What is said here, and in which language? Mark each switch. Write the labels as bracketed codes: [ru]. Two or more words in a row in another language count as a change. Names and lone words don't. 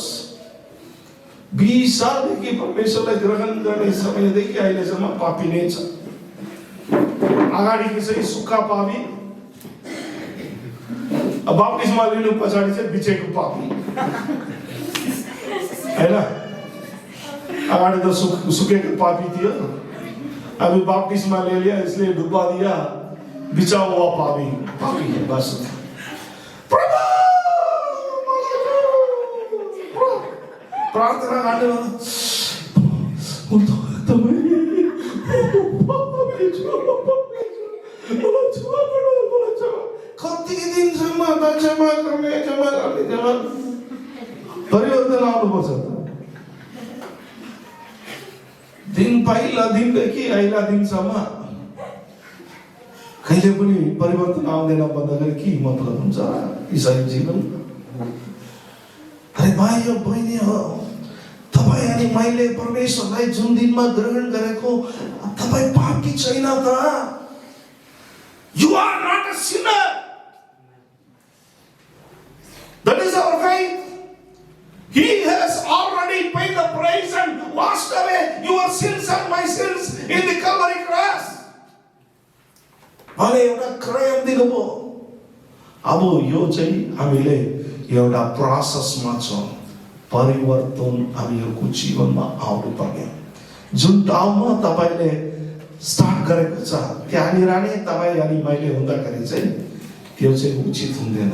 [ne] 20 सालदेखि परमेश्वरलाई ग्रहण गर्ने समयदेखि अहिलेसम्म पापी नै छ। अगाडिको चाहिँ सुक्खा पापी, बाप्टिस्मा लिनु पछाडि चाहिँ बिचेको पापी हैन। अगाडि त सुकेको पापी थियो, [hi] अभी बाप्टिस्मा ले लिया इसलिए डुबा दिया, बिचा हुआ पापी है बस। प्रार्थना करने वाला [ne] कति दिनसम्म क्षमा गर्ने परिवर्तन आउनुपर्छ। दिन पहिला दिनदेखि अहिला दिनसम्म कहिले पनि परिवर्तन आउँदैन भन्दाखेरि के मतलब हुन्छ इसाई जीवन? अरे भाइ र बहिनी हो, तपाईँ अनि मैले परमेश्वरलाई जुन दिनमा ग्रहण गरेको, तपाईँ पापी छैन त? [en] You are not a sinner. That is our faith. He has already paid the price and washed away your sins and my sins in the Calvary cross. [ne] भने एउटा क्रय दिनुभयो। अब यो चाहिँ हामीले एउटा प्रोसेसमा छौँ, परिवर्तन हामीहरूको जीवनमा आउनु पर्ने। जुन ठाउँमा तपाईले स्टार्ट गरेको छ त्यहाँनिर नै तपाईँ अनि मैले हुँदाखेरि चाहिँ त्यो चाहिँ उचित हुँदैन।